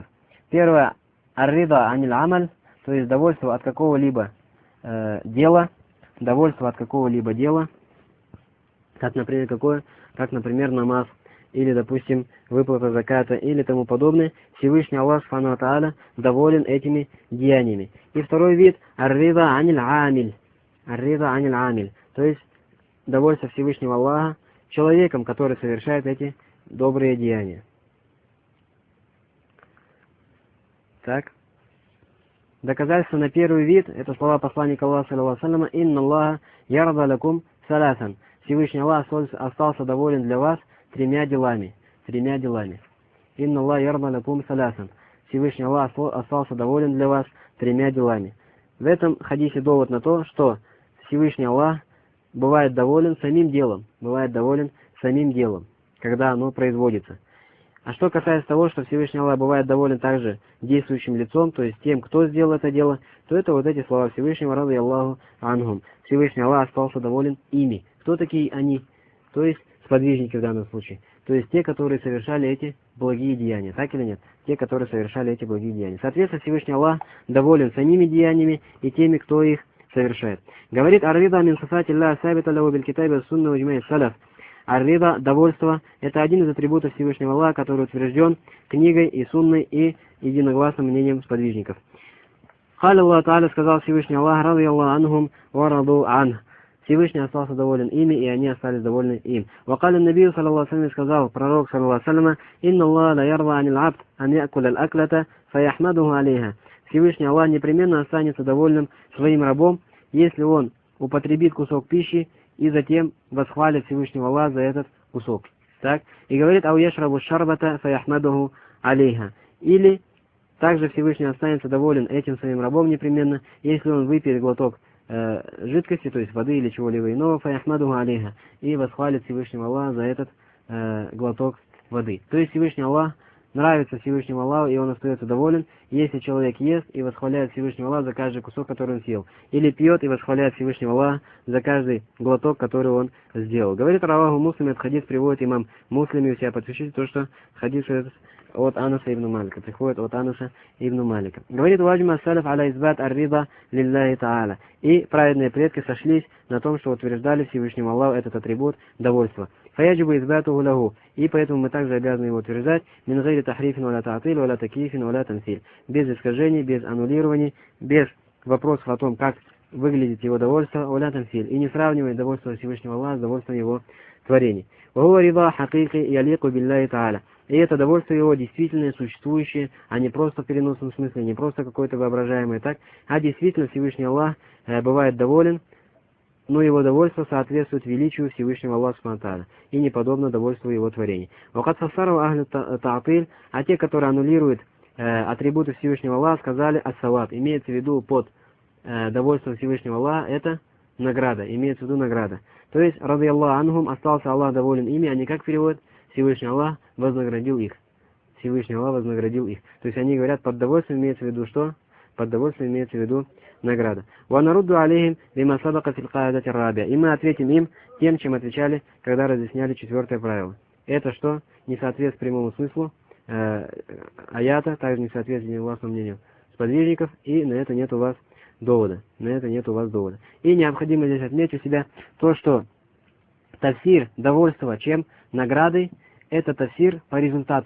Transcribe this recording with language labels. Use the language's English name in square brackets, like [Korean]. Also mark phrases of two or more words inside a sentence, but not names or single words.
[Russian] Первое, [Arabic] الرضا عن العمل, [Russian] то есть довольство от какого-либо дела, довольство от какого-либо дела, как, например, намаз, или, допустим, выплата заката, или тому подобное, Всевышний Аллах [Arabic] سبحانه وتعالى [Russian] доволен этими деяниями. И второй вид, [Arabic] الرضا عن العامل، الرضا عن العامل, [Russian] то есть довольство Всевышнего Аллаха человеком, который совершает эти добрые деяния. Так. Доказательство на первый вид, это слова посланника Аллаха, [Arabic] صلى الله عليه وسلم, «إن الله يرضى لكم ثلاثا». [Russian] Всевышний Аллах остался доволен для вас тремя делами. [Arabic] «إن الله يرضى لكم ثلاثا». [Russian] Всевышний Аллах остался доволен для вас тремя делами. В этом хадисе довод на то, что Всевышний Аллах бывает доволен самим делом, когда оно производится. А что касается того, что Всевышний Аллах бывает доволен также действующим лицом, то есть тем, кто сделал это дело, то это вот эти слова Всевышнего, [Arabic] رضي الله عنهم. [Russian] Всевышний Аллах остался доволен ими. Кто такие они? То есть сподвижники в данном случае. То есть те, которые совершали эти благие деяния. Так или нет? Те, которые совершали эти благие деяния. Соответственно, Всевышний Аллах доволен самими деяниями и теми, кто их совершает. [Arabic] Говорит الرضا من صفات الله الثابتة له بالكتاب والسنة وإجماع السلف. [Russian] Ар-рида, довольство, это один из атрибутов Всевышнего Аллаха, который утвержден книгой и сунной и единогласным мнением сподвижников. [Arabic] قال الله تعالى, [Russian] сказал Всевышний Аллах, [Arabic] رضي الله عنهم ورضوا عنه. [Russian] Всевышний остался доволен ими, и они остались довольны им. [Arabic] وقال النبي، صلى الله عليه, [Russian] сказал пророк, [Arabic] صلى الله عليه، إن الله ليرضى عن العبد أن يأكل الأكلة فيحمده عليها. [Russian] Всевышний Аллах непременно останется довольным своим рабом, если он употребит кусок пищи и затем восхвалит Всевышнего Аллаха за этот кусок. Так? И говорит, [Arabic] أو يشرب الشربة فيحمده عليها. [Russian] Или также Всевышний останется доволен этим своим рабом непременно, если он выпьет глоток жидкости, то есть воды или чего-либо иного, [Arabic] فيحمده عليها, [Russian] и восхвалит Всевышнего Аллаха за этот глоток воды. То есть Всевышний Аллах, нравится Всевышнему Аллаху, и он остается доволен, если человек ест и восхваляет Всевышнего Аллаха за каждый кусок, который он съел, или пьет и восхваляет Всевышнего Аллаха за каждый глоток, который он сделал. Говорит [Arabic] رواه مسلم, [Russian] этот хадис приводит имам Муслим, и у себя подпишите то, что хадис этот от Анаса ибн Малика, приходит от Анаса ибн Малика. Говорит, [Arabic] وأجمع السلف على إثبات الرضا لله تعالى. [Russian] И праведные предки сошлись на том, что утверждали Всевышнему Аллаху этот атрибут довольства. [Arabic] فيجب إثباته له. [Russian] И поэтому мы также обязаны его утверждать [Arabic] من غير تحريف ولا تعطيل ولا تكييف ولا تمثيل. [Russian] Без искажений, без аннулирований, без вопросов о том, как выглядит его довольство, [Arabic] ولا تمثيل. [Russian] И не сравнивать довольство Всевышнего Аллаха с довольством его творений. [Arabic] وهو رضا حقيقي يليق بالله تعالى. [Russian] И это довольство его действительно существующее, а не просто в переносном смысле, не просто какое-то воображаемое, так, а действительно Всевышний Аллах бывает доволен, но его довольство соответствует величию Всевышнего Аллаха [Arabic] سبحانه وتعالى [Russian] и не подобно довольству его творений. [Arabic] وقد فسره أهل التعطيل, [Russian] а те, которые аннулируют атрибуты Всевышнего Аллаха, сказали ас-саваб. Имеется в виду под довольством Всевышнего Аллаха это награда, имеется в виду награда. То есть, [Arabic] رضي الله عنهم, [Russian] остался Аллах доволен ими, они как переводят? Всевышний Аллах вознаградил их. Всевышний Аллах вознаградил их. То есть они говорят, под довольством имеется в виду что? Под довольством имеется в виду награда. [Arabic] وَنَرُدُّ عَلَيْهِمْ لِمَا سَبَقَ فِي الْقَاعِدَةِ الرَّابِعَةِ. [Russian] И мы ответим им тем, чем отвечали, когда разъясняли четвертое правило. Это что? Не соответствует прямому смыслу аята, также не соответствует властному мнению сподвижников, и на это нет у вас довода. И необходимо здесь отметить у себя то, что тафсир довольства чем наградой, это тафсир по результату.